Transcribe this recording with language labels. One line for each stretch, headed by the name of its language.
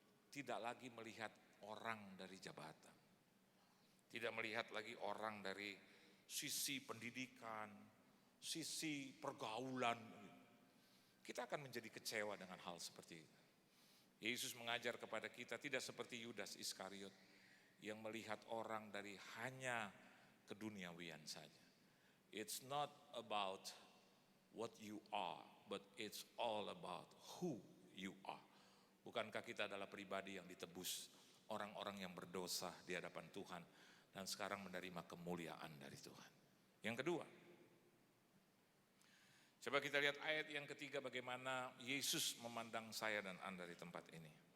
Indonesian: tidak lagi melihat orang dari jabatan. Tidak melihat lagi orang dari sisi pendidikan, sisi pergaulan. Kita akan menjadi kecewa dengan hal seperti itu. Yesus mengajar kepada kita tidak seperti Yudas Iskariot yang melihat orang dari hanya keduniawian saja.
English: It's not about what you are, but it's all about who you are.
Indonesian: Bukankah kita adalah pribadi yang ditebus, orang-orang yang berdosa di hadapan Tuhan dan sekarang menerima kemuliaan dari Tuhan. Yang kedua, coba kita lihat ayat yang ketiga bagaimana Yesus memandang saya dan Anda di tempat ini.